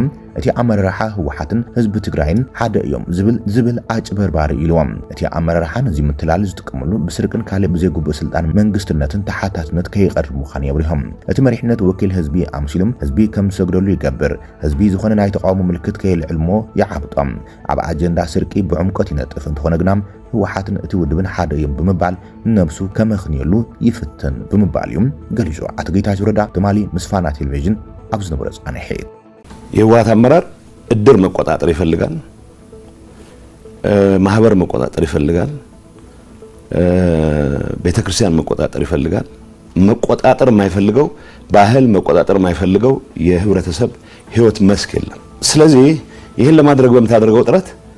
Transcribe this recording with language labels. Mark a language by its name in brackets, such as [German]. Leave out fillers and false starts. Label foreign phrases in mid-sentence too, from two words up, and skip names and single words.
[Tigrinya] እቲ ኣመራርሓ ህወሓትን ህዝቢ ትግራይን ሓደ እዮም ዝብል ኣጭበርባሪ ኢልዎም እቲ ኣመራርሓ ነዚ ምትላል ዝጥቀመሉ ብስርቅን ካልእ ብዘይግቡእ ስልጣን መንግስትነትን ተሓታትነት ከይቀርብ ምዃኑ የብሪሆም እቲ መሪሕነት ወኪል ህዝቢ ኣምሲሎም ህዝቢ ከም ዝሰግደሉ ይገብር ህዝቢ ዝኾነ ናይ ተቃውሞ ምልክት ከይልዕልሞ ይዓብጦም ኣብ ኣጀንዳ ስርቂ ብዕምቆት ይነጥፍ እንትኾነ ግና ህወሓትን እቲ ውድብን ሓደ እዮም ብምባል ነብሱ ከመኽንየሉ ይፍትን ብምባል እዮም ገሊጹ ኣቶ ጌታቸው ረዳ ትማሊ ምስ ፋና ቴሌቪዥን ኣብ ዝነበረ ጻንሒ [Amharic] የህወሓት አመራር እድር መቆጣጠር ይፈልጋል ማህበር መቆጣጠር ይፈልጋል ቤተክርስቲያን መቆጣጠር ይፈልጋል መቆጣጠር የማይፈልገው ባህል መቆጣጠር የማይፈልገው የህብረተሰብ ህይወት መስክ የለም ስለዚህ ይሄን ለማድረግ በመታደርገው ጥረት